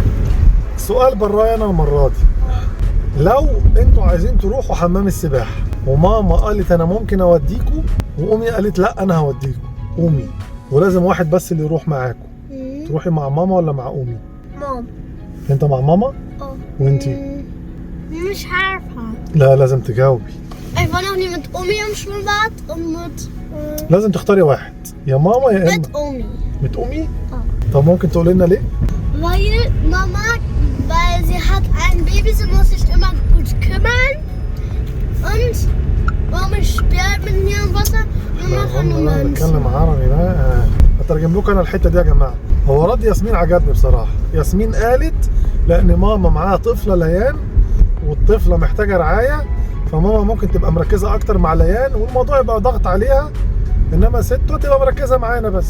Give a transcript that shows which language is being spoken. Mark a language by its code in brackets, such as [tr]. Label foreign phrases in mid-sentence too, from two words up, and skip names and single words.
[ar] سؤال برايا انا المره دي، لو انتوا عايزين تروحوا حمام السباحه وماما قالت انا ممكن اوديكوا وامي قالت لا انا هوديكوا، امي ولازم واحد بس اللي يروح معاكوا، تروحي مع ماما ولا مع امي؟ ماما. انت مع ماما؟ وانتي؟ مش عارفة. لا لازم تجاوبي. [de] Ich war noch nie mit Omi im Schwimmbad und mit [ar] لازم تختاري واحد، يا ماما يا اما [de] mit Omi. [ar] mit امي. طب ممكن تقولي لنا ليه؟ [de] Weil Mama, weil sie hat ein Baby, sie muss sich immer gut kümmern und Omi spielt mit mir im Wasser und machen [ar] انا [de] Münzen. [ar] بتكلم عربي بقى. هترجم لكم انا الحته دي يا جماعه. هو رد ياسمين عجبني بصراحه. ياسمين قالت لان ماما معاها طفله ليان والطفله محتاجه رعايه، فماما ممكن تبقى مركزه اكتر مع ليان والموضوع يبقى ضغط عليها، انما ست تبقى مركزه معانا بس.